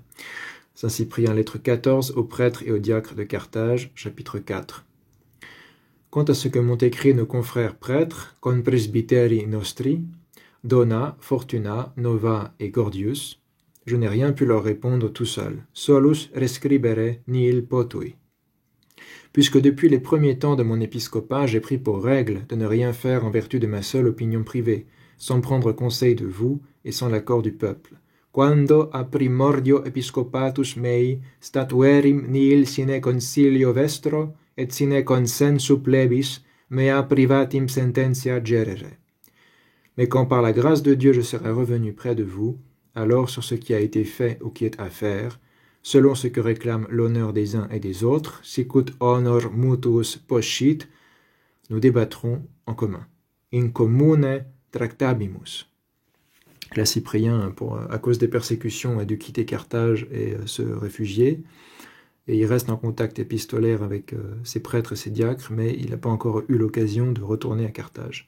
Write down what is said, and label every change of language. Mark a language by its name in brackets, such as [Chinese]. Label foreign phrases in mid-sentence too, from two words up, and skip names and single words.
[French] Saint-Cyprien, lettre 14, aux prêtres et aux diacres de Carthage, chapitre 4. Quant à ce que m'ont écrit nos confrères prêtres, [Latin] con presbyteri nostri, Dona, Fortuna, Nova et Gordius, [French] je n'ai rien pu leur répondre tout seul. [Latin] Solus rescribere nihil potui. [French] Puisque depuis les premiers temps de mon épiscopat, j'ai pris pour règle de ne rien faire en vertu de ma seule opinion privée, sans prendre conseil de vous et sans l'accord du peuple. [Latin] Quando a primordio episcopatus mei statuerim nihil sine concilio vestro et sine consensu plebis mea privatim sententia gerere. [French] Mais quand par la grâce de Dieu je serai revenu près de vous, alors sur ce qui a été fait ou qui est à faire, selon ce que réclame l'honneur des uns et des autres, [Latin] sicut honor mutuus poscit, [French] nous débattrons en commun. [Latin] In commune tractabimus. [French] Là, Cyprien, à cause des persécutions, a dû quitter Carthage et se réfugier, et il reste en contact épistolaire avec ses prêtres et ses diacres, mais il n'a pas encore eu l'occasion de retourner à Carthage.